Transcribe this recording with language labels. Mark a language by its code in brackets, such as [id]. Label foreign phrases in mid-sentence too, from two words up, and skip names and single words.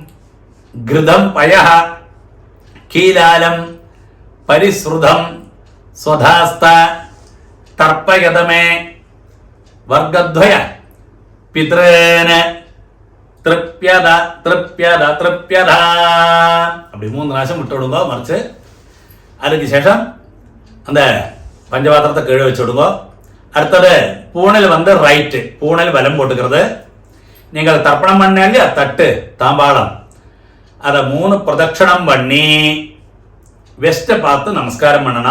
[sa] घृतं पयः कीलालं परिश्रुतं स्वधास्थ तर्पयत मे वर्गद्वय पितॄन् तृप्यत तृप्यत तृप्यत [ta] அப்படி 3 பிராவசியம் விட்டு விடுங்க. மறைச்சு அதுக்கு சேஷம் அந்த பஞ்சபாத்திரத்தை கீழே வச்சு விடுங்க. அடுத்தது பூணல் ரைட்டு, பூணல் வலம் போட்டுக்கிறது. நீங்கள் தர்ப்பணம் பண்ண இல்லையா தட்டு தாம்பாளம், அதை 3 பிரதட்சணம் பண்ணி வெஸ்ட்டை பார்த்து நமஸ்காரம் பண்ணணும்.